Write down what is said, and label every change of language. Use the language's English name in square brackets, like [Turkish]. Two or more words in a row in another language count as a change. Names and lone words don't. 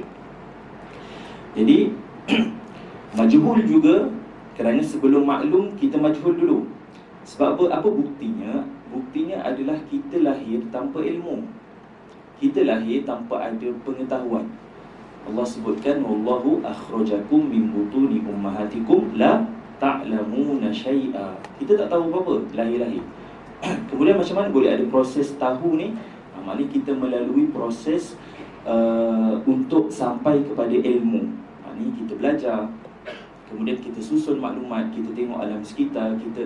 [Malay] Jadi majhul juga, kerana sebelum maklum kita majhul dulu. Sebab apa buktinya? Buktinya adalah kita lahir tanpa ilmu. Kita lahir tanpa ada pengetahuan. Allah sebutkan [Arabic] والله أخرجكم من بطون أمهاتكم لا تعلمون شيئا. [Malay] Kita tak tahu apa-apa lahir-lahir. Kemudian macam mana boleh ada proses tahu ni? Maknanya kita melalui proses untuk sampai kepada ilmu. Ni kita belajar, kemudian kita susun maklumat, kita tengok alam sekitar kita.